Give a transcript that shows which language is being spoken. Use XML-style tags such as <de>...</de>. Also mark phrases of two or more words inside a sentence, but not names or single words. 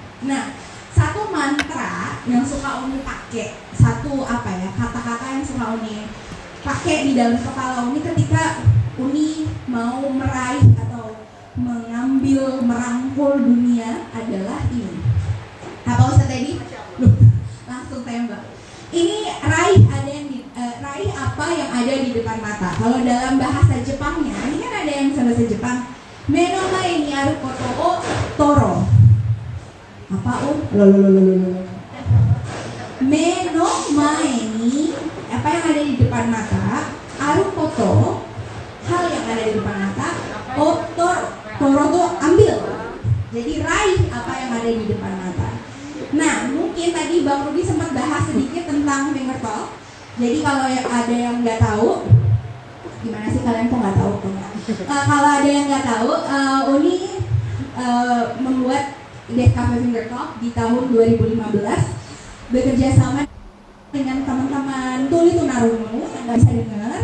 <id>Nah, satu mantra yang suka Uni pakai, kata-kata yang suka Uni pakai di dalam kepala Uni ketika Uni mau meraih atau merangkul dunia adalah ini. Apa Ustaz tadi? Langsung tembak. Ini raih apa yang ada di depan mata. Kalau dalam bahasa Jepangnya, ini kan ada yang bahasa Jepang.</id> <ja>目の前にあることを取ろう.</ja> <id>Apa</id> <ja>目の前に,</ja> <id>apa yang ada di depan mata,</id> <ja>あること,</ja> <id>hal yang ada di depan mata, toro tuh ambil. Jadi raih apa yang ada di depan mata. Nah, mungkin tadi Bang Rudi sempat bahas sedikit tentang finger talk. Jadi kalau ada yang nggak tahu, gimana sih kalian kok nggak tahu? Kalau ada yang nggak tahu, Uni membuat Cafe Finger Talk di tahun 2015 bekerja sama dengan teman-teman tuli tunarungu yang nggak bisa dengar.</id>